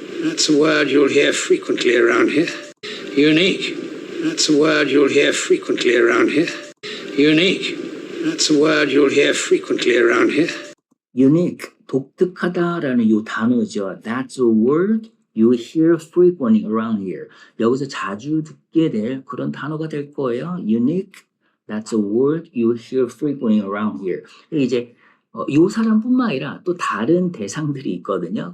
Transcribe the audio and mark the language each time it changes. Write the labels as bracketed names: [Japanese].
[English] That's a word you'll hear frequently around here. Unique. That's a word you'll hear frequently around here. Unique. That's a word you'll hear frequently around here. [Korean] Unique, 독특하다라는 이 단어죠. [English] That's a word you hear frequently around here. [Korean] 여기서 자주 듣게 될 그런 단어가 될 거예요. [English] Unique, that's a word you hear frequently around here. [Korean] 이제 이 사람뿐만 아니라 또 다른 대상들이 있거든요.